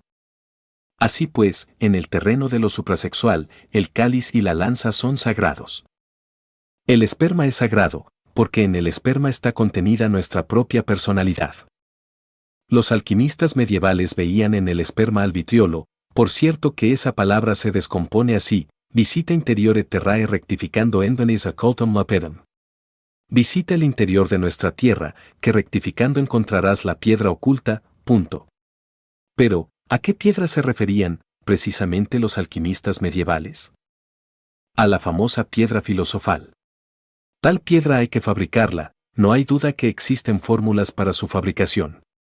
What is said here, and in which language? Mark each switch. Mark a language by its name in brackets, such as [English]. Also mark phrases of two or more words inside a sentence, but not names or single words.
[Spanish] Así pues, en el terreno de lo suprasexual, el cáliz y la lanza son sagrados. El esperma es sagrado, porque en el esperma está contenida nuestra propia personalidad. Los alquimistas medievales veían en el esperma al vitriolo, por cierto que esa palabra se descompone así, [Latin] visita interiore terrae rectificando endonis occultum lapidem. [Spanish] Visita el interior de nuestra tierra, que rectificando encontrarás la piedra oculta, punto. Pero, ¿a qué piedra se referían, precisamente los alquimistas medievales? A la famosa piedra filosofal. Tal piedra hay que fabricarla, no hay duda que existen fórmulas para su fabricación.